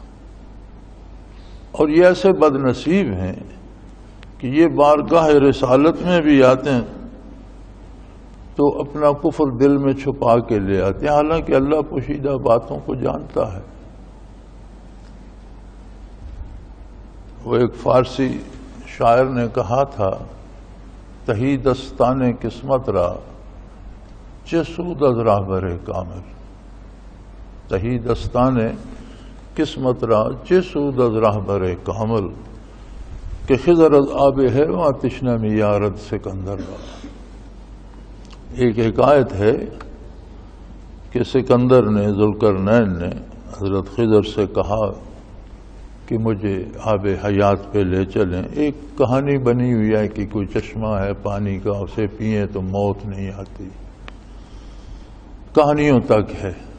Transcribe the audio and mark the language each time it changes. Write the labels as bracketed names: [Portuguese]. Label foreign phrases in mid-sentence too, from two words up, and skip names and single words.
[Urdu] اور یہ ایسے بد نصیب ہیں کہ یہ بارگاہ رسالت میں بھی آتے ہیں تو اپنا کفر دل میں چھپا کے لے آتے ہیں، حالانکہ اللہ پوشیدہ باتوں کو جانتا ہے۔ وہ ایک فارسی شاعر نے کہا تھا، [Persian] تہی دستان قسمت را چه سود از راہبر کامل، تہی دستان قسمت را چه سود از راہبر کامل، کہ خضر از آب حیواں تشنہ میں یارد سکندر را۔ [Urdu] ایک حکایت ہے کہ سکندر نے، ذوالقرنین نے حضرت خضر سے کہا کہ مجھے آب حیات پہ لے چلیں۔ ایک کہانی بنی ہوئی ہے کہ کوئی چشمہ ہے پانی کا، اسے پئیں تو موت نہیں آتی، کہانیوں تک ہے۔